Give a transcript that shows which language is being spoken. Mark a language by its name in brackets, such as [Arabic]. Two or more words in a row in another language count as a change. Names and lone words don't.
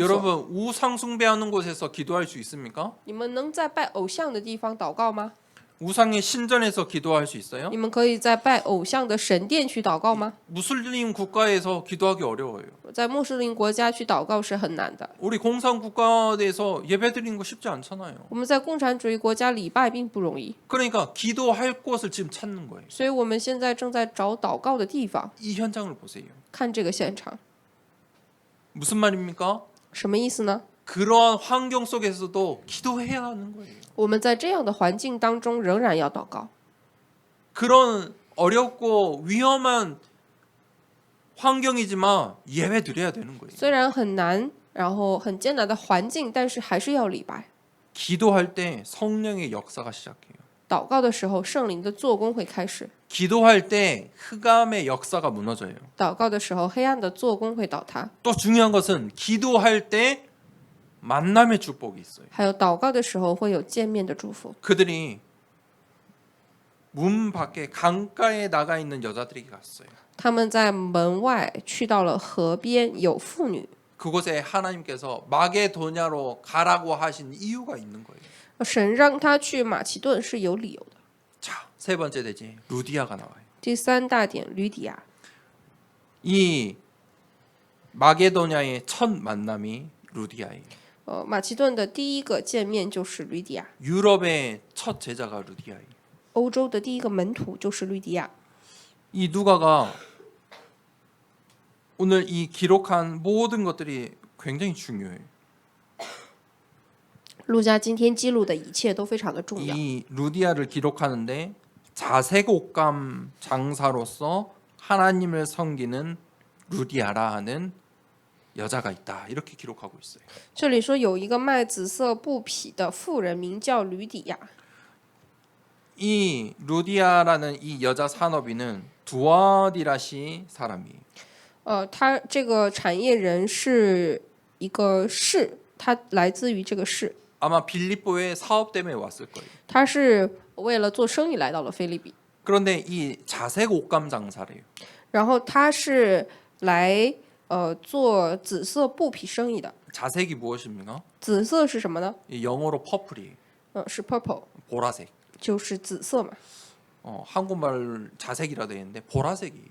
[Korean] 여러분 우상 숭배하는 곳에서 기도할 수 있습니까? [Chinese] 你们能在拜偶像的地方祷告吗？ [Korean] 우상의 신전에서 기도할 수 있어요? [Chinese] 你们可以在拜偶像的神殿去祷告吗？ [Korean] 무슬림 국가에서 기도하기 어려워요. [Chinese] 在穆斯林国家去祷告是很难的。 [Korean] 우리 공산 국가에서 예배드리는 거 쉽지 않잖아요. [Chinese] 我们在共产主义国家礼拜并不容易， [Korean] 그러니까 기도할 곳을 지금 찾는 거예요. [Chinese] 所以我们现在正在找祷告的地方。 [Korean] 이 현장을 보세요. [Chinese] 看这个现场， [Korean] 무슨 말입니까? [Chinese] 什么意思呢？ [Korean] 그러한 환경 속에서도 기도해야 하는 거예요. [Chinese] 我们在这样的环境当中仍然要祷告。 [Korean] 그런 어렵고 위험한 환경이지만 예배 드려야 되는 거예요. [Chinese] 虽然很难，然后很艰难的环境，但是还是要礼拜。 [Korean] 기도할 때 성령의 역사가 시작해요. [Chinese] 祷告的时候，圣灵的做工会开始； [Korean] 기도할 때 흑암의 역사가 무너져요. [Chinese] 祷告的时候，黑暗的做工会倒塌； [Korean] 또 중요한 것은 기도할 때 만남의 축복이 있어요. [Chinese] 还有祷告的时候会有见面的祝福。 [Korean] 그들이 문 밖에 강가에 나가 있는 여자들에게 갔어요. [Chinese] 他们在门外去到了河边，有妇女。 [Korean] 그곳에 하나님께서 마게도냐로 가라고 하신 이유가 있는 거예요. [Chinese] 神让他去马其顿是有理由的。 [Korean] 자, 세 번째 대지 루디아가 나와요. [Chinese] 第三大点，吕底亚。 [Korean] 이 마게도냐의 첫 만남이 루디아예요. [Chinese] 马其顿的第一个见面就是吕底亚， [Korean] 유럽의 첫 제자가 루디아예요. [Chinese] 欧洲的第一个门徒就是吕底亚。 [Korean] 이 누가가 오늘 이 기록한 모든 것들이 굉장히 중요해요. [Chinese] 路加今天记录的一切都非常的重要。 [Korean] 이 루디아를 기록하는데 자색옷감 장사로서 하나님을 섬기는 루디아라 하는 여자가 있다. 이렇게 기록하고 있어요. [Chinese] 这里说有一个卖紫色布匹的妇人，名叫吕底亚。 [Korean] 이 루디아라는 이 여자 산업인은 두아디라시 사람이에요. [Chinese] 他这个产业人是一个市，他来自于这个市， [Korean] 아마 빌립보에 사업 때문에 왔을 거예요. [Chinese] 他是为了做生意来到了菲利比， [Korean] 그런데 이 자색 옷감 장사래요. [Chinese] 然后他是来做紫色布匹生意的。 [Korean] 자색이 무엇입니까? [Chinese] 紫色是什么呢？ [Korean] 이 영어로 퍼플이에요. [Chinese] 是 purple， [Korean] 보라색. [Chinese] 就是紫色嘛， [Korean] 한국말 자색이라 되어 있는데 보라색이에요.